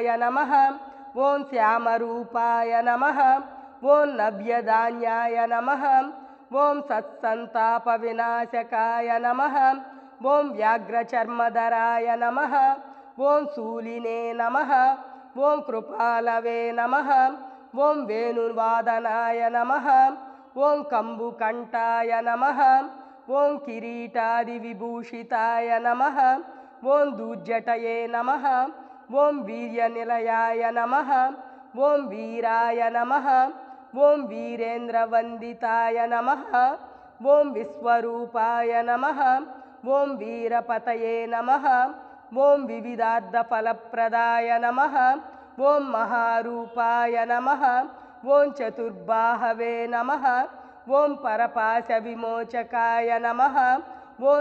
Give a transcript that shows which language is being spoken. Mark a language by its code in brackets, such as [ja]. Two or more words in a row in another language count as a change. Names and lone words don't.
[sa] నమః, ఓం శ్యామరూపాయ నమః, ఓం నవ్యధాన్యాయ నమః, ఓం సత్సంతాప వినాశకాయ నమః, ఓం వ్యాఘ్రచర్మధరాయ నమః, ఓం శూలినే నమః, ఓం కృపాలవే నమః, ఓం వేణువాదనాయ నమః, ఓం కంబుకంఠాయ నమః, ఓం కిరీటాదివిభూషితాయ నమః, ఓం దూర్జటయే నమః, ఓం వీర్యనిలయాయ నమః, ఓం వీరాయ నమః, ಓಂ ವೀರೇಂದ್ರವಂದಿತಾಯ ನಮಃ ಓಂ ವಿಶ್ವರೂಪಾಯ ನಮಃ ಓಂ ವೀರಪತಯೇ ನಮಃ ಓಂ ವಿವಿಧಾರ್ಥಫಲಪ್ರದಾಯ ನಮಃ ಓಂ ಮಹಾರೂಪಾಯ ನಮಃ ಓಂ ಚತುರ್ಬಾಹವೇ ನಮಃ ಓಂ ಪರಪಾಶ ವಿಮೋಚಕಾಯ ನಮಃ ಓಂ